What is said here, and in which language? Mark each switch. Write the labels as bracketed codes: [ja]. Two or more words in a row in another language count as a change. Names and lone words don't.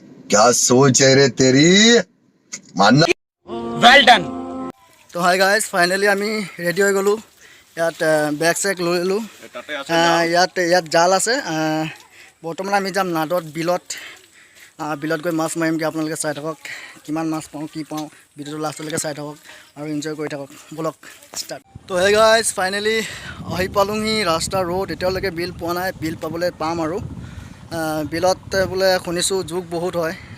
[hi] क्या सोच है रे तेरी मानना [en] Well done. [as] তো [en] hi guys finally [as] আমি ৰেডি হৈ গ'লোঁ ইয়াত বেগ চেগ লৈ ল'লোঁ ইয়াত জাল আছে বৰ্তমান আমি যাম নাদত বিলত গৈ মাছ মাৰিমগৈ আপোনালোকে চাই থাকক কিমান মাছ পাওঁ কি পাওঁ ভিডিঅ'টো লাষ্টলৈকে চাই থাকক আৰু এনজয় কৰি থাকক ব'লক ষ্টাৰ্ট তো [en] hey guys finally [as] আহি পালোঁহি ৰাস্তা ৰোড এতিয়ালৈকে বিল পোৱা নাই বিল পাবলৈ পাম আৰু বিলত বোলে শুনিছোঁ জোক বহুত হয়